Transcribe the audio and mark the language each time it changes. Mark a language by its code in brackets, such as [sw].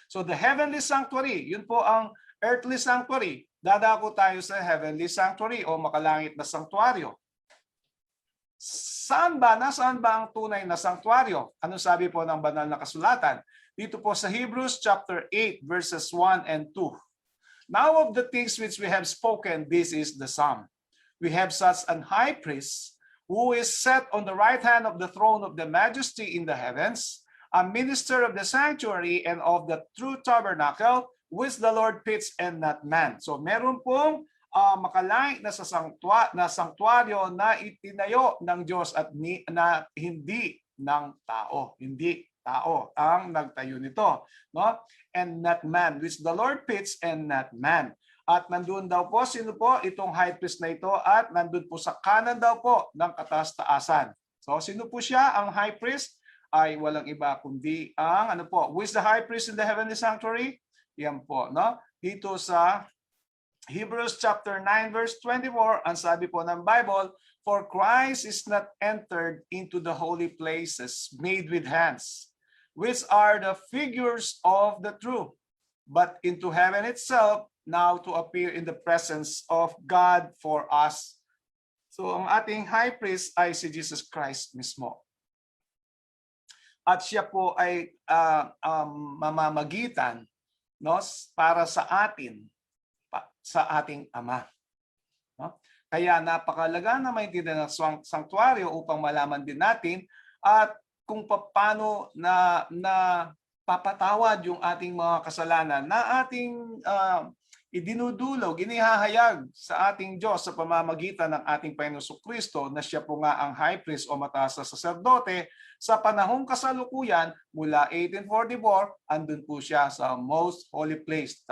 [en] So the heavenly sanctuary, [tl] yun po ang [en] earthly sanctuary. [tl] Dadako tayo sa heavenly sanctuary o makalangit na sanktuaryo. Nasaan ba ang tunay na sanktuaryo? Ano sabi po ng banal na kasulatan? Dito po sa Hebrews chapter 8 verses 1 and 2. [en] Now of the things which we have spoken, this is the sum. We have such an high priest who is set on the right hand of the throne of the majesty in the heavens, a minister of the sanctuary and of the true tabernacle, which the Lord pitched and not man. [tl] So meron pong makalangit na sanktuaryo na itinayo ng Diyos at na hindi ng tao. Hindi tao ang nagtayo nito, no? [en] And not man, which the Lord pitched and not man. [tl] At nandun daw po, sino po itong high priest na ito? At nandun po sa kanan daw po ng kataas-taasan. So sino po siya? Ang high priest ay walang iba kundi ang ano po? [en] Who is the high priest in the heavenly sanctuary? [tl] Yan po, no? Dito sa [en] Hebrews chapter 9 verse 24, [tl] ang sabi po ng Bible, [en] for Christ is not entered into the holy places made with hands, which are the figures of the true, but into heaven itself, now to appear in the presence of God for us. [tl] So ang ating high priest ay si Jesus Christ mismo. At siya po ay mamamagitan, no, para sa atin, sa ating Ama. No? Kaya napakalaga na maintindihan ng sanktuaryo upang malaman din natin at kung paano na papatawad yung ating mga kasalanan na ating idinudulog, inihahayag sa ating Diyos sa pamamagitan ng ating Panginoong Kristo na siya po nga ang high priest o mataas na saserdote sa panahong kasalukuyan mula 1844, andun po siya sa most holy place.